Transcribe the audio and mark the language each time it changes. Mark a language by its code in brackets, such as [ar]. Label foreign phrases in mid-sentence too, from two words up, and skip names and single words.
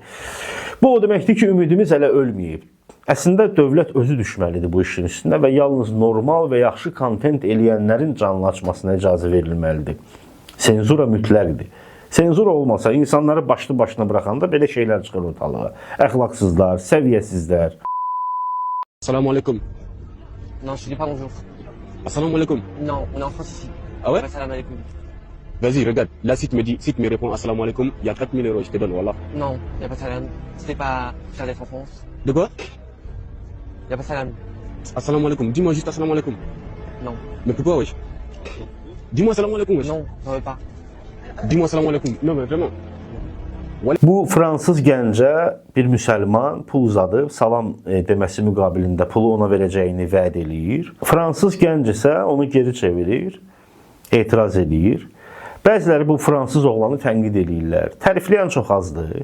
[az] Bu o deməkdir ki, ümidimiz hələ ölməyib. Əslində dövlət özü düşməlidir bu işin üstündə və yalnız normal və yaxşı kontent eləyənlərin canlı açmasına icazə verilməlidir. Senzura mütləqdir. Senzura olmasa insanları başlı başına bıraxanda belə şeylər çıxır ortalığa. Əxlaqsızlar, səviyyəsizlər. [ar] السلام عليكم. [fr] Non, je te dis pas bonjour. [ar] السلام عليكم. [fr] Non, on est en France ici. Ah ouais? [ar] سلام عليكم. [fr] Vas-y, regarde. Là, si tu me réponds [ar] السلام عليكم, [fr] il y a 4000 euros, je te donne, voilà. Non, y a pas de [ar] salam. [fr] C'était pas cher d'être en France. De quoi? Y a pas de [ar] salam. السلام عليكم. [fr] Dis-moi juste [ar] السلام عليكم. [fr] Non. Mais pourquoi, wesh? Dis-moi [ar] السلام عليكم, [fr] wesh. Non, j'en veux pas. Dis-moi [ar] السلام عليكم. [fr] Non, mais vraiment. [az] Bu fransız gəncə bir müsəlman pul uzadıb salam deməsi müqabilində pulu ona verəcəyini vəd eləyir. Fransız gənc isə onu geri çevirir, etiraz eləyir. Bəziləri bu fransız oğlanı tənqid eləyirlər. Tərifləyən çox azdır.